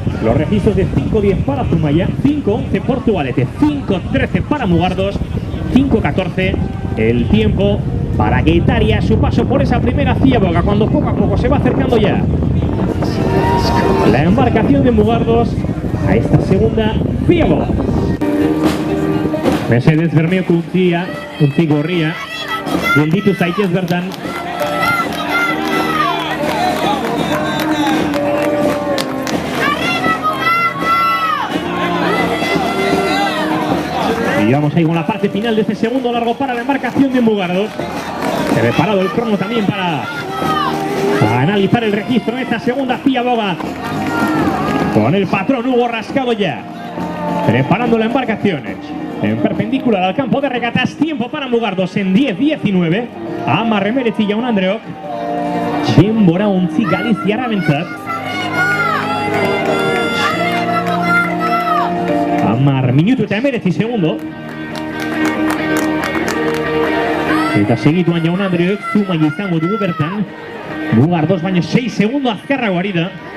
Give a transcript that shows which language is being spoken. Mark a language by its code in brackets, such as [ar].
[es] Los registros de 5-10 para Zumaia, 5-11 Portugalete, 5-13 para Mugardos, 5-14 el tiempo para Getaria a su paso por esa primera ciaboga, cuando poco a poco se va acercando ya la embarcación de Mugardos a esta segunda ciaboga. [eu] Mesedez bermeoko untzi gorria, gelditu zaitez bertan. [es] Y vamos ahí con la parte final de este segundo largo para la embarcación de Mugardos. Preparado el crono también para analizar el registro en esta segunda Cía Boga. Con el patrón Hugo Rascado ya. Preparando la embarcación. En perpendicular al campo de regatas. Tiempo para Mugardos en 10-19. [eu] Amar Emeretzi Jaun Andreok. Denbora ontzi Galiziarra bentzat. Amar minutu eta emeretzi segundo. Eta segituan Jaun Andreok Zumaia izango dugu bertan. Mugardos baino 6 segundo azkarrago ari da.